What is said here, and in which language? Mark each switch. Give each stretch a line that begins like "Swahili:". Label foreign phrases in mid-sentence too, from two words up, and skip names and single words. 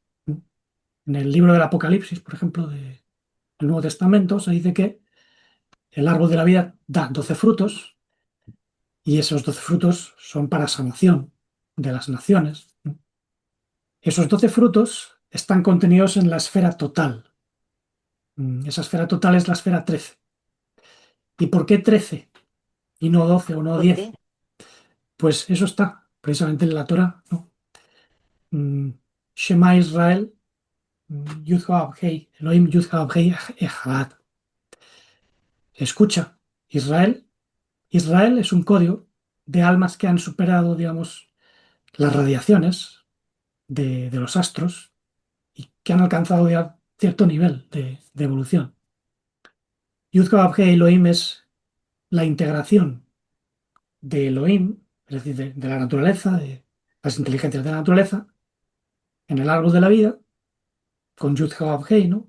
Spanish: En el libro del Apocalipsis, por ejemplo, del Nuevo Testamento, se dice que el árbol de la vida da 12 frutos y esos 12 frutos son para sanación de las naciones. Esos 12 frutos están contenidos en la esfera total. Esa esfera total es la esfera 13. ¿Y por qué 13 y no 12 o no ¿Por 10? qué? Pues eso está precisamente en la Torah, ¿no?
Hebrew: Mm, שמע ישראל, יוד הא, אלהים יוד הא אחד.
Spanish: Escucha, Israel. Israel es un código de almas que han superado, digamos, las radiaciones de los astros y que han alcanzado ya cierto nivel de evolución.
Hebrew: יוד הא אלהים
Spanish: es la integración de Elohim, es decir, de la naturaleza, de las inteligencias de la naturaleza, en el árbol de la vida, con
Hebrew: יוד הא,
Spanish: ¿no?